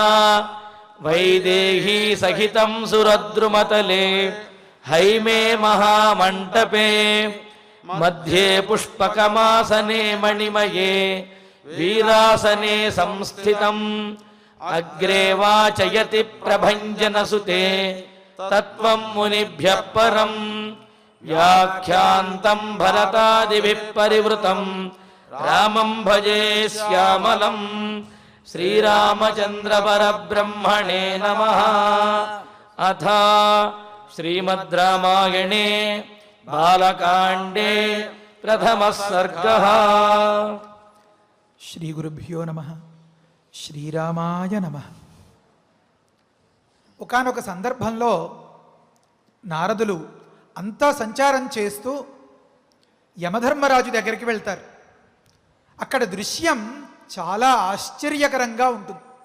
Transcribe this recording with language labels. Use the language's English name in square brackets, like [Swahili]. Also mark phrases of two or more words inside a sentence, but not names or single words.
[Sanskrit] वैदेही सहितं सुरद्रुमतले हैमे महामण्टपे मध्ये पुष्पकमासने मणिमये वीरासने संस्थितम् अग्रे वाचयति प्रभञ्जनसुते तत्त्वं मुनिभ्यः परम् व्याख्यान्तं भरतादिभिः परिवृतं रामं भजे श्यामलम्। श्रीरामचन्द्र परब्रह्मणे नमः। अथ श्रीमद् रामायणे बालकाण्डे प्रथमः सर्गः। శ్రీ గురుభ్యో నమః. శ్రీరామాయ నమః. [Telugu] ఒకానొక సందర్భంలో నారదులు అంతా సంచారం చేస్తూ యమధర్మరాజు దగ్గరికి వెళ్తారు. అక్కడ దృశ్యం చాలా ఆశ్చర్యకరంగా ఉంటుంది.